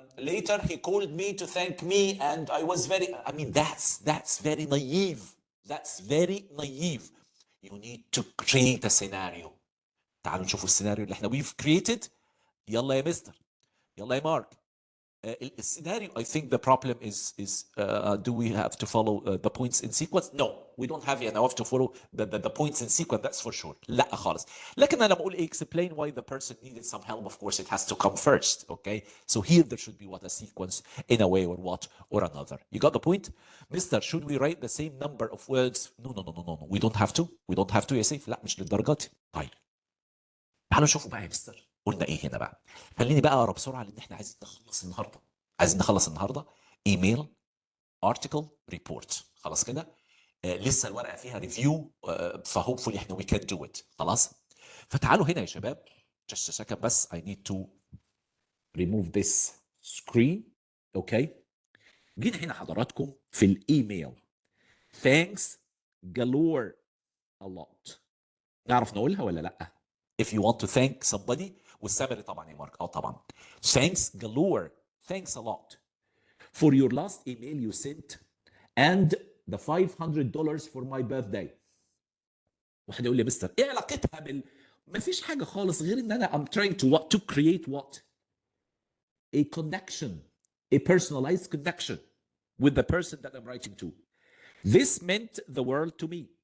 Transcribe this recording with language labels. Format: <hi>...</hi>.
<en>Later he called me to thank me and I was very, I mean, that's very naive. That's very naive. You need to create a scenario.</en> <ar>تعالوا نشوفوا السيناريو اللي احنا</ar> <en>we've created.</en> <ar>يلا يا مستر. يلا يا مارك.</ar> <en>السيناريو, I think the problem is do we have to follow the points in sequence? No, we don't have enough to follow the points in sequence, that's for sure.</en> <ar>لا خالص. لكن أنا بقول</ar> <en>explain why the person needed some help. Of course, it has to come first, okay? So here there should be what, a sequence in a way or what or another. You got the point? Mister, should we write the same number of words? No. We don't have to. We don't have to يا سيف.</en> <ar>لا مش للدرجة دي. طيب. تعالوا نشوفوا بقى يا مستر قلنا ايه هنا بقى. خليني بقى اقرا بسرعه لان احنا عايزين نخلص النهارده ايميل ارتكل ريبورت. خلاص كده. لسه الورقه فيها ريفيو فهوبفولي احنا</ar> <en>We can do it.</en> <ar>خلاص. فتعالوا هنا يا شباب</ar> <en>just a second</en> <ar>بس</ar> <en>I need to remove this screen. Okay.</en> <ar>جينا هنا حضراتكم في الايميل.</ar> <en>thanks galore a lot.</en> <ar>نعرف نقولها ولا لا؟</ar> <en>if you want to thank somebody.</en> <ar>والسمري طبعا يا مارك. طبعا.</ar> <en>Thanks galore. Thanks a lot for your last email you sent and the $500 for my birthday.</en> <ar>واحد يقول لي مستر ايه علاقتها ما فيش حاجه خالص غير ان انا</ar> <en>I'm trying to create what? A connection, a personalized connection with the person that I'm writing to. This meant the world to me.</en>